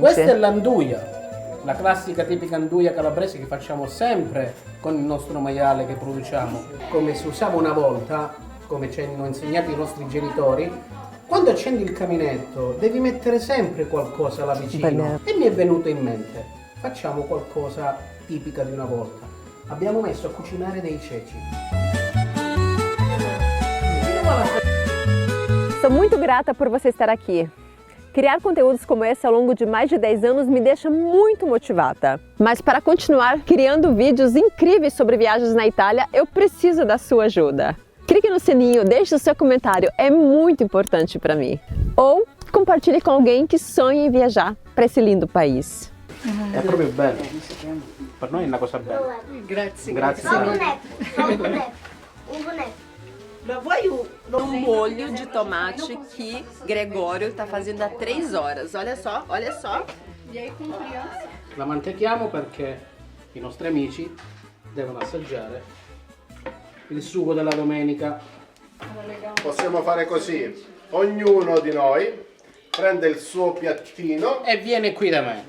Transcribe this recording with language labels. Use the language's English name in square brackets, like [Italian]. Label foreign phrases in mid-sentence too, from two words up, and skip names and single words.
[Italian] Questa è l'anduia, la classica tipica anduia calabrese che facciamo sempre con il nostro maiale che produciamo. Come si usava una volta, come ci hanno insegnato i nostri genitori, quando accendi il caminetto devi mettere sempre qualcosa là vicino. Bene. E mi è venuto in mente, facciamo qualcosa tipica di una volta. Abbiamo messo a cucinare dei ceci. [Portuguese] Sou muito grata por você estar aqui. Criar conteúdos como esse ao longo de mais de 10 anos me deixa muito motivada. Mas para continuar criando vídeos incríveis sobre viagens na Itália, eu preciso da sua ajuda. Clique no sininho, deixe o seu comentário, é muito importante para mim. Ou compartilhe com alguém que sonha em viajar para esse lindo país. [Italian] È proprio bello. Per noi è una cosa bella. Grazie. Grazie. [Portuguese] Só um boneco. Um boneco. Um molho de tomate que Gregório está fazendo há 3 horas. Olha só, olha só. [Italian] La mantechiamo perché i nostri amici devono assaggiare il sugo della domenica. Possiamo fare così, ognuno di noi prende il suo piattino, E viene qui da me.